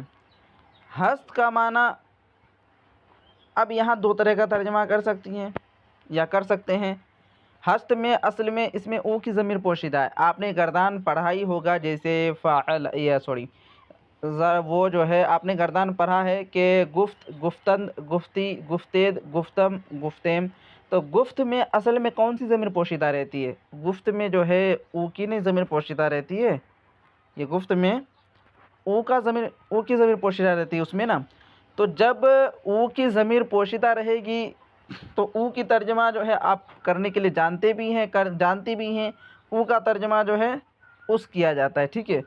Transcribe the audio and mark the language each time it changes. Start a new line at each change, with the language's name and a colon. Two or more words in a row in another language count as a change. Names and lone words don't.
Urdu: ہست کا معنی، اب یہاں دو طرح کا ترجمہ کر سکتی ہیں یا کر سکتے ہیں۔ ہست میں اصل میں اس میں او کی ضمیر پوشیدہ ہے۔ آپ نے گردان پڑھا ہی ہوگا، جیسے فاعل یا وہ جو ہے آپ نے گردان پڑھا ہے کہ
Persian: گفت، گفتند، گفتی، گفتید، گفتم، گفتیم۔
Urdu: تو گفت میں اصل میں کون سی ضمیر پوشیدہ رہتی ہے؟ گفت میں جو ہے او کی نہیں ضمیر پوشیدہ رہتی ہے، یہ گفت میں او کی ضمیر پوشیدہ رہتی ہے اس میں نا۔ تو جب او کی ضمیر پوشیدہ رہے گی تو او کی ترجمہ جو ہے آپ کرنے کے لیے جانتی بھی ہیں، او کا ترجمہ جو ہے اس کیا جاتا ہے، ٹھیک ہے۔